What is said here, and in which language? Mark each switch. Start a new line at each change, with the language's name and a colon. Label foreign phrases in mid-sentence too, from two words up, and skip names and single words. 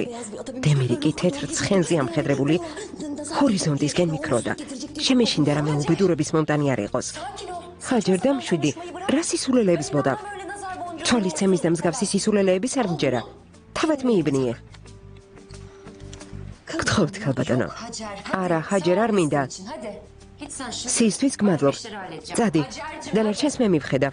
Georgian: დემირი კი თეთრ ცხენზე ამხედრებული ჰორიზონტისკენ მიკროდა. შემეშინდა რამე უბედურების მომტანი არ იყოს. ჰაჯერ, დამშვიდი. რა სისულელეებს მოდავ? თვალისცემის და მსგავსი სისულელეების არ მჯერა. თავად მიიბნიე. გთხოვთ, ქალბატონო. არა, ჰაჯერ არ მინდა.
Turkish: Hadi. Git sen şimdi.
Georgian: სისთვის გმადლობ. წადი. დანარჩენს მე მივხედავ.